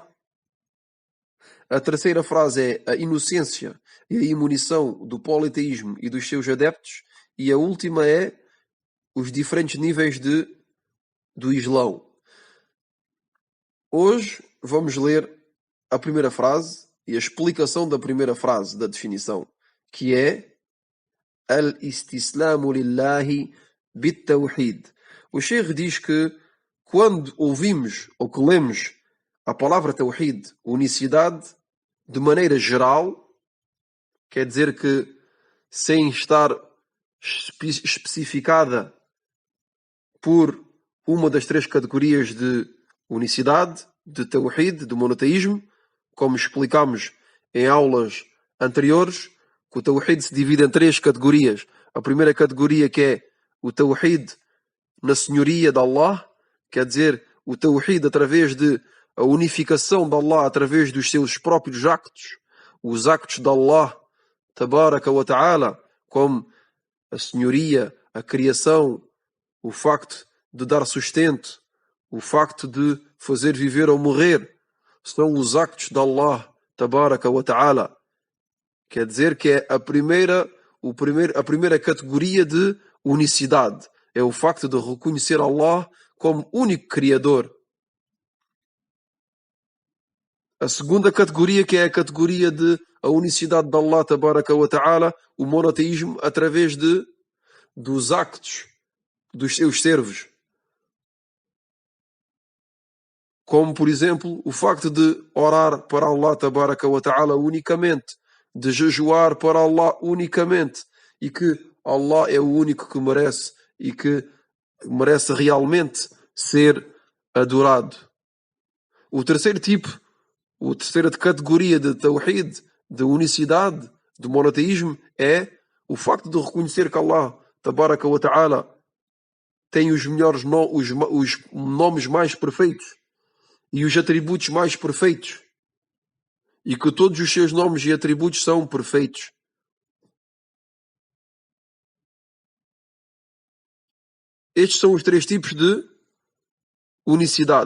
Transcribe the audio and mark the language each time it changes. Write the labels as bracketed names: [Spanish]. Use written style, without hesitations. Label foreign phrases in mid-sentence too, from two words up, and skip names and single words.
[Portuguese] A terceira frase é a inocência e a imunição do politeísmo e dos seus adeptos. E a última é os diferentes níveis do Islão. Hoje vamos ler a primeira frase e a explicação da primeira frase da definição, que é [Arabic] الاستسلام لله بالتوحيد. [Portuguese] O Sheikh diz que quando ouvimos ou que lemos a palavra tawhid, unicidade, de maneira geral, quer dizer que sem estar especificada por uma das 3 categorias de unicidade, de tawhid, de monoteísmo, como explicámos em aulas anteriores, que o tawhid se divide em 3 categorias. A primeira categoria, que é o tawhid na senhoria de Allah, quer dizer, o tawhid através de a unificação de Allah através dos seus próprios actos, os actos de Allah, [Arabic] تبارك وتعالى, [Portuguese] como a senhoria, a criação, o facto de dar sustento, o facto de fazer viver ou morrer, são os actos de Allah, [Arabic] تبارك وتعالى. [Portuguese] Quer dizer que é a primeira categoria de unicidade. É o facto de reconhecer Allah como único Criador. A segunda categoria, que é a categoria de a unicidade de Allah, [Arabic] تبارك وتعالى, [Portuguese] o monoteísmo através dos actos dos seus servos. Como, por exemplo, o facto de orar para Allah, [Arabic] تبارك وتعالى, [Portuguese] unicamente, de jejuar para Allah unicamente, e que Allah é o único que merece e que merece realmente ser adorado. A terceira categoria de tawhid, de unicidade, de monoteísmo, é o facto de reconhecer que Allah, [Arabic] تبارك وتعالى, [Portuguese] tem os melhores os nomes mais perfeitos e os atributos mais perfeitos, e que todos os seus nomes e atributos são perfeitos. Estes são os 3 tipos de unicidade.